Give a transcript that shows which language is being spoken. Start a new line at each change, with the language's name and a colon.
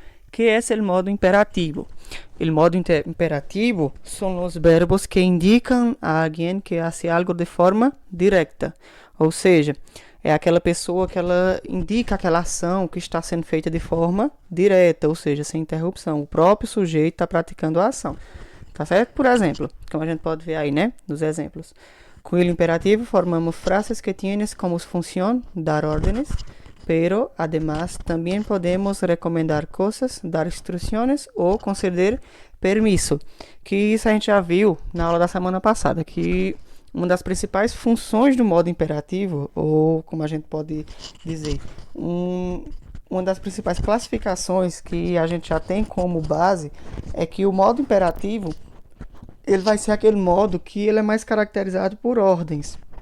Spanish: Que es el modo imperativo? El modo imperativo son los verbos que indican a alguien que hace algo de forma directa,
Portuguese: ou seja, é aquela pessoa que ela indica aquela ação que está sendo feita de forma direta, ou seja, sem interrupção. O próprio sujeito está praticando a ação. Tá certo? Por exemplo, como a gente pode ver aí, né? Nos exemplos. Com o imperativo
Spanish: formamos frases que tienes como función dar órdenes, pero además también podemos recomendar cosas, dar instruções ou conceder permisso.
Portuguese: Que isso a gente já viu na aula da semana passada, que uma das principais funções do modo imperativo, ou como a gente pode dizer, uma das principais classificações que a gente já tem como base é que o modo imperativo ele vai ser aquele modo que ele é mais caracterizado por ordens.